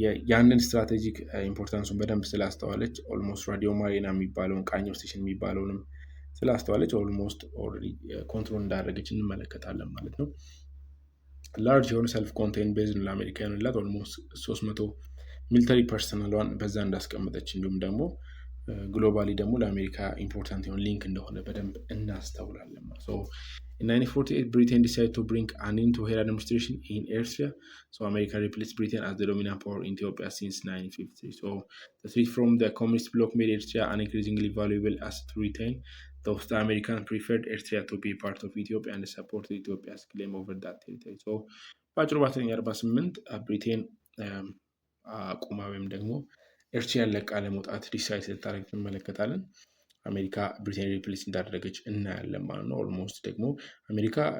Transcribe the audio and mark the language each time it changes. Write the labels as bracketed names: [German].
[Amharic] ያንን ስትራቴጂክ ኢምፖርታንሱን በደንብ ስላስተዋለች ኦልሞስት ራዲዮ ማሪና የሚባለውን ቃኘው ስቴሽን የሚባለውንም ስላስተዋለች ኦልሞስት ኦልሬዲ ኮንትሮል እንዳደረገች እንመለከታለን ማለት ነው። ላርጅ የሆነ ሰልፍ ኮንቴን ቤዝ ለአሜሪካ የሆንላት ኦልሞስት 300 ሚሊተሪ ፐርሰናሏን በዛ እንዳስቀመጠች እንዲሁም ደግሞ ግሎባሊ ደግሞ ለአሜሪካ ኢምፖርታንት የሆነ ሊንክ እንደሆነ በደንብ እናስተውላለን። [English] In 1948, Britain decided to bring an end to her administration in Eritrea. So America replaced Britain as the dominant power in Ethiopia since 1953. So the threat from the communist bloc made Eritrea an increasingly valuable asset to retain. Thus, the Americans preferred Eritrea to be part of Ethiopia and supported Ethiopia's claim over that territory. [Amharic] So በአጭሩ በ1948 ብሪቴን አቁማ ወይም ደግሞ ኤርትራን ለቃ ለመውጣት ዲሳይድ ስታደርግ እንመለከታለን። አሜሪካ ብሪቴን ሪፕሌስ እንዳደረገች እናያለን ማለት ነው። ኦልሞስት ደግሞ አሜሪካ